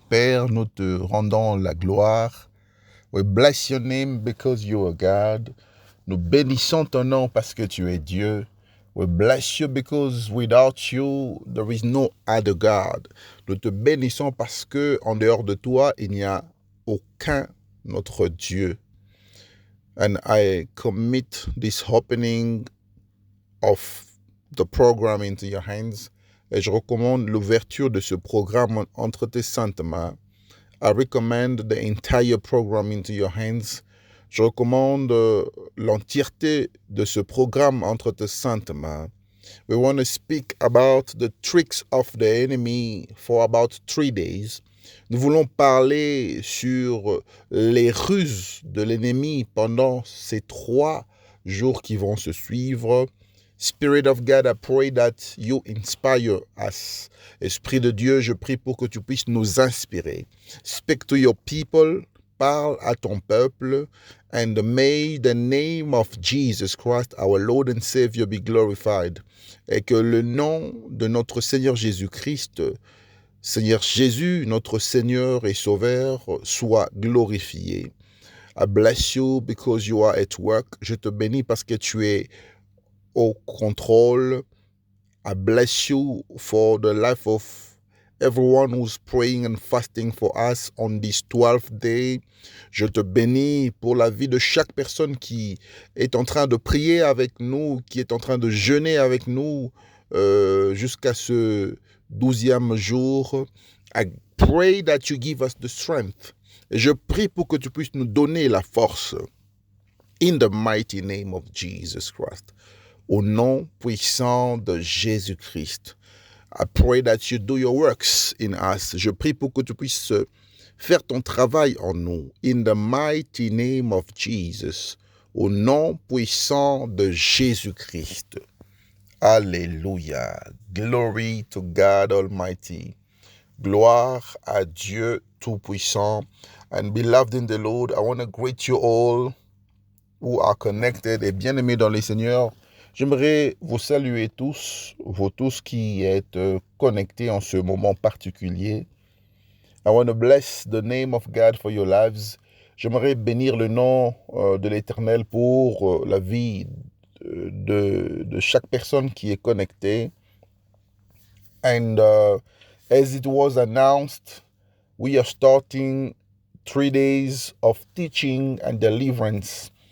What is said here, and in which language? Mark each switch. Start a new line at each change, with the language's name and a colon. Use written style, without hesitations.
French: Père, nous te rendons la gloire.
English: We bless your name because you are God.
French: Nous bénissons ton nom parce que tu es Dieu.
English: We bless you because without you, there is no other God.
French: Nous te bénissons parce que en dehors de toi, il n'y a aucun autre Dieu.
English: And I commit this opening of the program into your hands.
French: Et je recommande l'ouverture de ce programme entre tes saintes mains.
English: I recommend the entire program into your hands.
French: Je recommande l'entièreté de ce programme entre tes saintes mains.
English: We want to speak about the tricks of the enemy for about 3 days.
French: Nous voulons parler sur les ruses de l'ennemi pendant ces 3 jours qui vont se suivre.
English: Spirit of God, I pray that you inspire us.
French: Esprit de Dieu, je prie pour que tu puisses nous inspirer.
English: Speak to your people,
French: parle à ton peuple,
English: and may the name of Jesus Christ, our Lord and Savior, be glorified.
French: Et que le nom de notre Seigneur Jésus-Christ, Seigneur Jésus, notre Seigneur et Sauveur, soit glorifié.
English: I bless you because you are at work.
French: Je te bénis parce que tu es au contrôle.
English: I bless you for the life of everyone who's praying and fasting for us on this 12th day.
French: Je te bénis pour la vie de chaque personne qui est en train de prier avec nous, qui est en train de jeûner avec nous jusqu'à ce 12e jour.
English: I pray that you give us the strength.
French: Et je prie pour que tu puisses nous donner la force.
English: In the mighty name of Jesus Christ.
French: Au nom puissant de Jésus-Christ.
English: I pray that you do your works in us.
French: Je prie pour que tu puisses faire ton travail en nous.
English: In the mighty name of Jesus.
French: Au nom puissant de Jésus-Christ.
English: Alléluia. Glory to God Almighty.
French: Gloire à Dieu Tout-Puissant.
English: And beloved in the Lord, I want to greet you all who are connected
French: et bien-aimés dans les Seigneurs. J'aimerais vous saluer tous, vous tous qui êtes connectés en ce moment particulier.
English: I want to bless the name of God for your lives.
French: J'aimerais bénir le nom de l'Éternel pour la vie de chaque personne qui est connectée.
English: And as it was announced, we are starting 3 days of teaching and deliverance.